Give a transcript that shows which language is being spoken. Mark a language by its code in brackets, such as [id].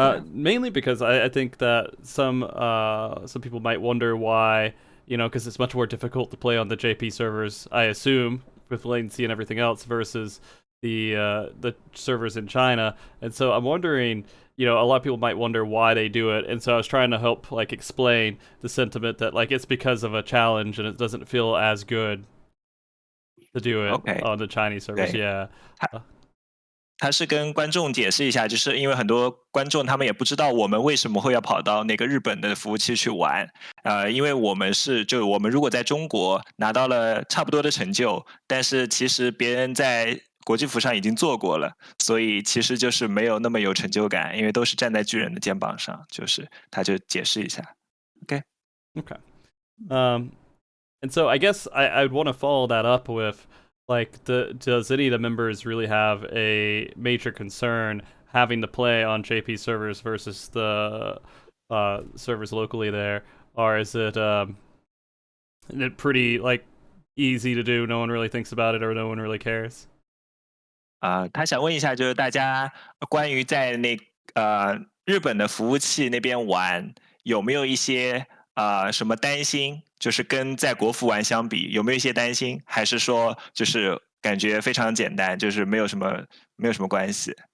[en] Mainly because I think that some people might wonder why, because it's much more difficult to play on the JP servers, I assume, with latency and everything else versus the servers in China. And so I'm wondering, a lot of people might wonder why they do it. And so I was trying to help like explain the sentiment that like it's because of a challenge and it doesn't feel as good to do it on the Chinese servers. Yeah. [zh] 他是跟观众解释一下，就是因为很多观众他们也不知道我们为什么会要跑到那个日本的服务器去玩，因为我们如果在中国拿到了差不多的成就，但是其实别人在国际服上已经做过了，所以其实就是没有那么有成就感，因为都是站在巨人的肩膀上，就是他就解释一下，Okay. [en] And so I guess I'd want to follow that up with. Like, does any of the members really have a major concern having to play on JP servers versus the servers locally there, or is it pretty like easy to do? No one really thinks about it, or no one really cares. [zh] 他想问一下，就是大家关于在日本的服务器那边玩，有没有一些什么担心？就是跟在国服玩相比，有没有一些担心？还是说就是感觉非常简单，就是没有什么关系？